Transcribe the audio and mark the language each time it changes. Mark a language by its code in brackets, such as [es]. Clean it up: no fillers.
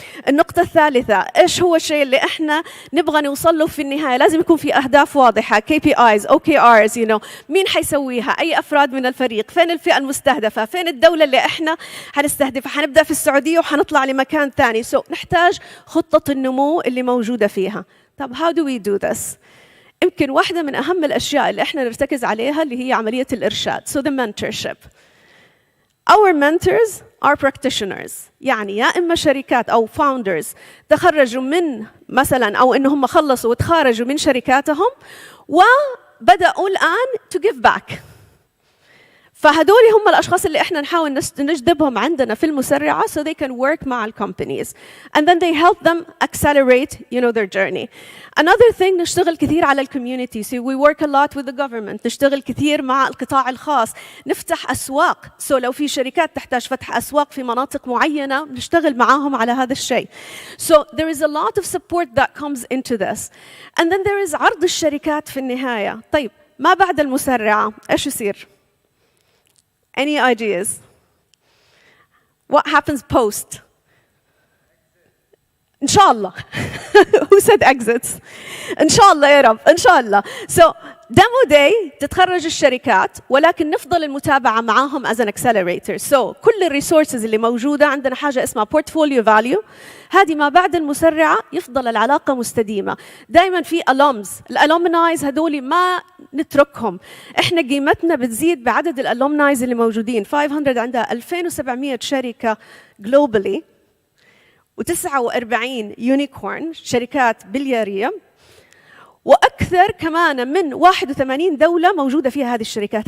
[ar] النقطة الثالثة إيش هو الشيء اللي إحنا نبغى نوصل له في النهاية؟ لازم يكون في أهداف واضحة، KPIs OKRs، مين حيسويها، أي أفراد من الفريق، فين الفئة المستهدفة، فين الدولة اللي إحنا حنستهدفها. حنبدأ في السعودية وحنطلع لمكان ثاني. نحتاج خطة النمو اللي موجودة فيها. طب [en] how do we do this؟ [ar] يمكن واحدة من أهم الأشياء اللي إحنا نرتكز عليها اللي هي عملية الإرشاد. [en] So the mentorship. Our mentors are practitioners. [ar] يعني يا إما شركات أو founders تخرجوا من مثلاً، أو إنهم خلصوا وتخرجوا من شركاتهم وبدأوا الآن [en] to give back. [ar] فهدول هم الأشخاص اللي إحنا نحاول نجذبهم عندنا في المسرعة [en] so they can work مع ال companies and then they help them accelerate their journey. Another thing [ar] نشتغل كثير على ال community. [en] So we work a lot with the government. [ar] نشتغل كثير مع القطاع الخاص. نفتح أسواق. So لو في شركات تحتاج فتح أسواق في مناطق معينة نشتغل معاهم على هذا الشيء. [en] So there is a lot of support that comes into this. And then there is [ar] عرض الشركات في النهاية. طيب ما بعد المسرعة إيش يصير؟ [en] Any ideas? What happens post? [ar] إن شاء الله. [en] Who said exits? [ar] إن شاء الله يا رب، إن شاء الله. So demo day تتخرج الشركات، ولكن نفضل المتابعة معاهم [en] as an accelerator. [ar] So كل الريسورسز اللي موجودة عندنا حاجة اسمها portfolio value. هذه ما بعد المسرعة يفضل العلاقة مستديمة. دائما في alums، الالومنايز هذول ما نتركهم. احنا قيمتنا بتزيد بعدد الالومنايز اللي موجودين. 500 عندها 2700 شركة globally و49 يونيكورن شركات بليارية، وأكثر كمان من 81 دولة موجودة فيها هذه الشركات.